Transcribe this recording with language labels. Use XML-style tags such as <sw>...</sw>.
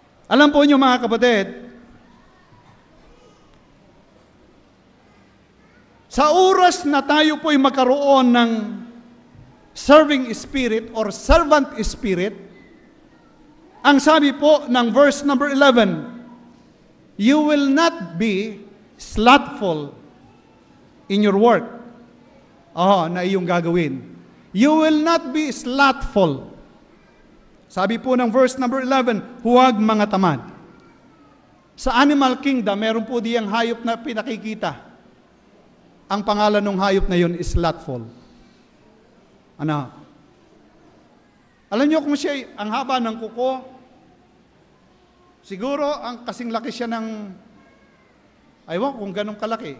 <tl>Alam po niyo mga kapatid, sa oras na tayo po'y magkaroon ng</tl> <en>serving spirit or servant spirit,</en> <tl>ang sabi po ng verse number 11,</tl> <en>you will not be slothful in your work.</en> <tl>Na iyong gagawin.</tl> <en>You will not be slothful.</en> <tl>Sabi po ng verse number 11, huwag mga tamad. Sa animal kingdom, meron po diyang hayop na pinakikita. Ang pangalan ng hayop na yun is slothful. Alam niyo kung siya, ang haba ng kuko, siguro ang kasing laki siya ng, aywan kung ganun kalaki.</tl>